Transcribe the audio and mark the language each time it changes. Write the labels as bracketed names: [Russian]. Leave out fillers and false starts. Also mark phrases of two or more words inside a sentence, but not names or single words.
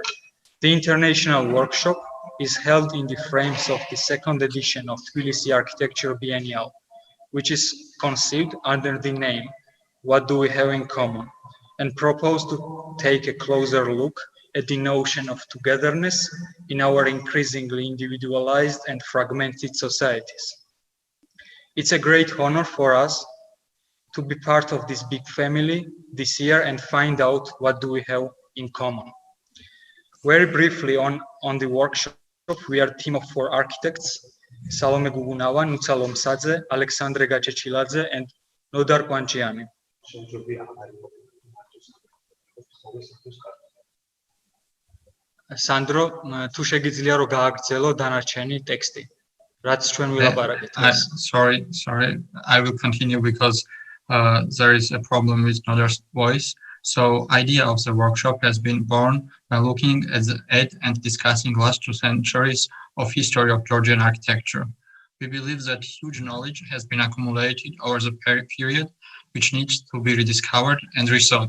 [English] The international workshop is held in the frames of the second edition of Tbilisi Architecture Biennial, which is conceived under the name What Do We Have in Common, and proposed to take a closer look at the notion of togetherness in our increasingly individualized and fragmented societies. It's a great honor for us to be part of this big family this year and find out what do we have in common. Very briefly on the workshop, we are a team of 4 architects, Salome Gugunava, Nutsa Lomsadze, Alexandre Gacechiladze, and Nodar Panchiani. Sandro, [Georgian] თუ შეგიძლია რომ გააგრძელო დანარჩენი ტექსტი, რაც ჩვენ ვილაპარაკეთ. [English] Sorry, I will continue because there is a problem with Nodar's voice. So idea of the workshop has been born by looking at and discussing last 2 centuries of history of Georgian architecture. We believe that huge knowledge has been accumulated over the period, which needs to be rediscovered and rethought.